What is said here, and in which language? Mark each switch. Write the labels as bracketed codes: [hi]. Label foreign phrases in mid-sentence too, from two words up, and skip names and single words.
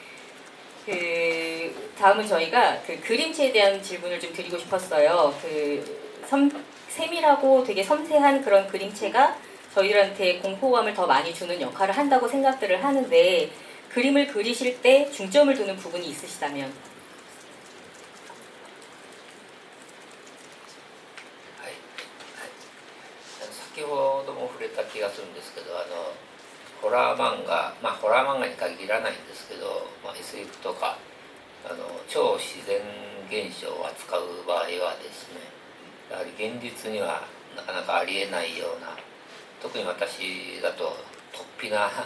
[ko] 그 다음은 저희가 그 그림체에 대한 질문을 좀 드리고 싶었어요. 세밀하고 되게 섬세한 그런 그림체가 저희들한테 공포감을 더 많이 주는 역할을 한다고 생각들을 하는데, 그림을 그리실 때 중점을 두는 부분이 있으시다면? [ja] はい、先ほども触れた気がするんですけど、ホラー漫画、ホラー漫画に限らないんですけど、SF とか超自然現象を扱う場合はですね、やはり現実にはなかなかありえないような、特に私だと突飛な